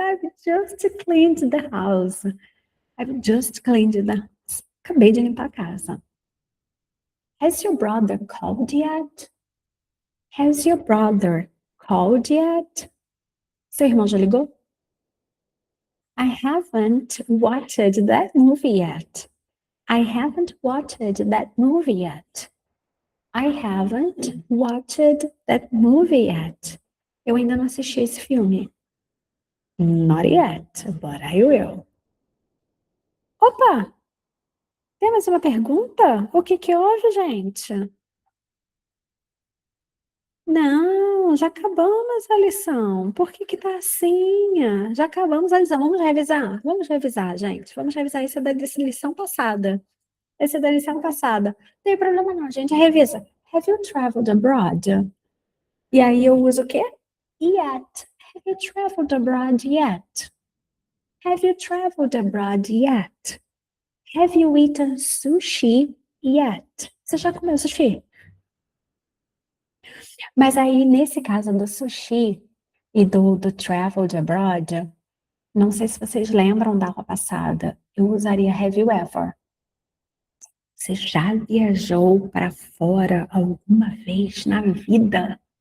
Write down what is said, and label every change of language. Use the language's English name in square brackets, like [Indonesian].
[English] I've just cleaned the house. I've just cleaned the house. [Portuguese] Acabei de limpar a casa. [English] Has your brother called yet? Has your brother called yet? [Portuguese] Seu irmão já ligou? [English] I haven't watched that movie yet. I haven't watched that movie yet. I haven't watched that movie yet. [Portuguese] Eu ainda não assisti esse filme. [English] Not yet, but I will. Opa! [Portuguese] Tem mais uma pergunta? O que que houve, gente? Não, já acabamos a lição. Por que que tá assim? Já acabamos a lição. Vamos revisar? Vamos revisar, gente. Vamos revisar. Isso é da lição passada. Esse é da lição passada. Não tem problema não, gente. Revisa. [English] Have you traveled abroad? [Portuguese] E aí eu uso o quê? Yet. [English] Have you traveled abroad yet? Have you traveled abroad yet? Have you eaten sushi yet? [Portuguese] Você já comeu sushi? Mas aí, nesse caso do sushi e do traveled abroad, não sei se vocês lembram da aula passada, eu usaria [English] have you ever. [Portuguese] Você já viajou para fora alguma vez na vida?